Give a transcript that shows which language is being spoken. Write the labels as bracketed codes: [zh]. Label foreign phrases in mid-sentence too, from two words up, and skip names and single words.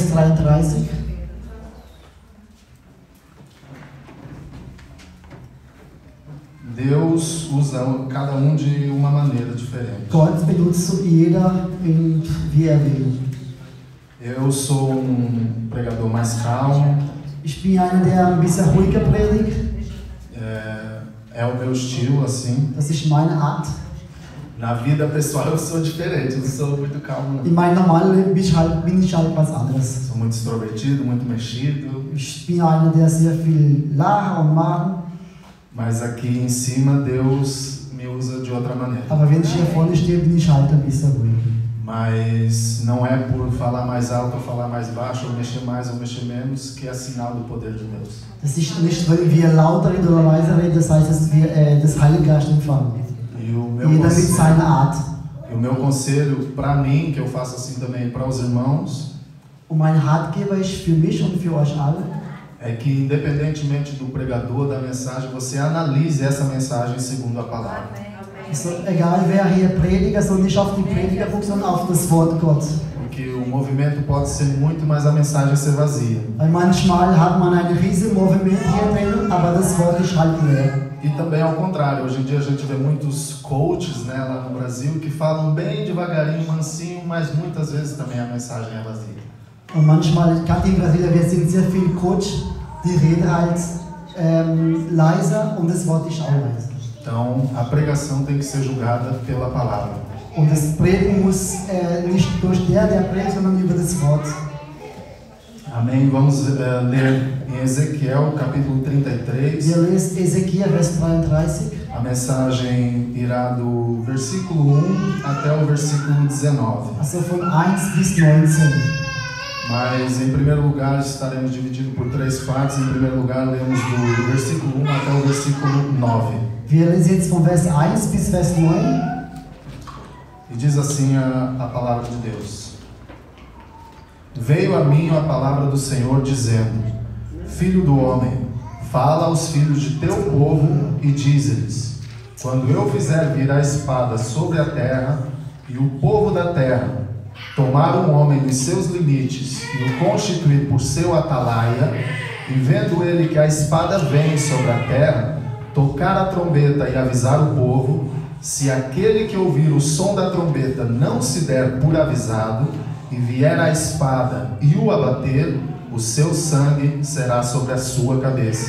[de] Vers 33. [pt] Deus usa cada de uma maneira diferente. [de] Gott benutzt so jeder, wie will. [pt] Eu sou pregador mais calmo. [de] Ich bin einer, der ein bisschen ruhiger predigt. [pt] É o meu estilo, assim. [de] Das ist meine Art. [pt] Na vida pessoal eu sou diferente, eu não sou muito calmo. [de] In meinem normalen Leben bin ich halt was anderes. [pt] Sou muito extrovertido, muito mexido. [de] Ich bin einer, der sehr viel lacht und macht. [pt] Mas aqui em cima Deus me usa de outra maneira. [de] Aber wenn ich hier vorne stehe, bin ich halt ein bisschen ruhig. [pt] Mas não é por falar mais alto ou falar mais baixo, ou mexer mais ou mexer menos, que é sinal do poder de Deus. [de] Das ist nicht, weil wir lauter reden oder leiser reden, das heißt, dass wir das Heilige Geist empfangen. Jeder mit seiner Art. [pt] E o meu conselho para mim, que eu faço assim também para os irmãos, [de] und mein Ratgeber ist für mich und für euch alle, [pt] é que independentemente do pregador, da mensagem, você analise essa mensagem segundo a palavra. [de] Also, egal wer hier Prediger, soll nicht auf die Prediger gucken, sondern auf das Wort Gott. [pt] Porque o movimento pode ser muito, mas a mensagem ser vazia. [de] Weil manchmal hat man ein riesiges Moviment hier drin, aber das Wort ist halt leer. [pt] E também ao contrário, hoje em dia a gente vê muitos coaches, né, lá no Brasil que falam bem devagarinho, mansinho, mas muitas vezes também a mensagem é vazia. [de] Und manchmal, gerade in Brasilien, wir sind sehr viel Coach, die reden halt leiser und das Wort ist auch leiser. [pt] Então a pregação tem que ser julgada pela palavra. [de] Und das Predigen muss nicht durch der predigt, sondern über das Wort. [pt] Amém. Vamos ler em Ezequiel, capítulo 33. [de] Wir lesen Ezequiel, Vers 33. [pt] A mensagem irá do versículo 1 até o versículo 19. [de] Also von 1 bis 19. [pt] Mas em primeiro lugar estaremos dividindo por três partes. Em primeiro lugar lemos do versículo 1 até o versículo 9. [de] Wir lesen jetzt von Vers 1 bis Vers 9. [pt] E diz assim a palavra de Deus. Veio a mim a palavra do Senhor dizendo: Filho do homem, fala aos filhos de teu povo e dize-lhes: Quando eu fizer vir a espada sobre a terra, e o povo da terra tomar um homem dos seus limites e o constituir por seu atalaia, e vendo ele que a espada vem sobre a terra, tocar a trombeta e avisar o povo, se aquele que ouvir o som da trombeta não se der por avisado, e vier a espada e o abater, o seu sangue será sobre a sua cabeça.